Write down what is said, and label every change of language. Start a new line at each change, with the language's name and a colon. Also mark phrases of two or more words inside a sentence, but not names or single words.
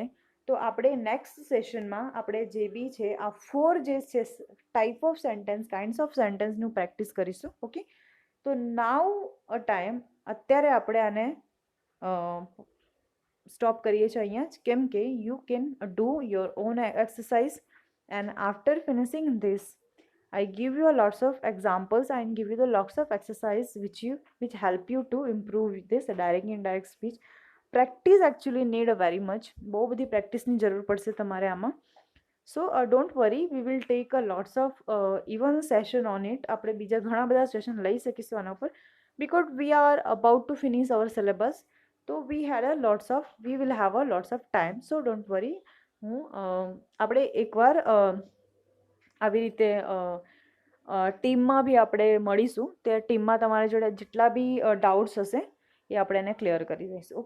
Gujarati: તો આપણે નેક્સ્ટ સેશનમાં આપણે જે બી છે આ 4 જે છે
English: type of sentence, kinds of sentence
Gujarati: પ્રેક્ટિસ કરીશું.
English: ઓકે. તો now a time,
Gujarati: અત્યારે આપણે આને સ્ટોપ કરીએ છીએ અહીંયા જ, કેમ કે
English: you can do your own exercise and after finishing this I give you a lots of examples and give you the lots of exercise which help you to improve this direct indirect speech. Practice actually need a very much,
Gujarati: બહુ બધી પ્રેક્ટિસની જરૂર પડશે તમારે આમાં.
English: so don't worry, we will take a lots of even session on it.
Gujarati: આપણે બીજા ઘણા બધા સેશન લઈ શકીશું આના પર,
English: because we are about to finish our syllabus. તો we will have a lots of time, so don't worry.
Gujarati: આપણે એકવાર આવી રીતે ટીમમાં બી આપણે મળીશું. તે ટીમમાં તમારી જોડે જેટલા બી ડાઉટ્સ હશે એ આપણે એને ક્લિયર કરી દઈશું.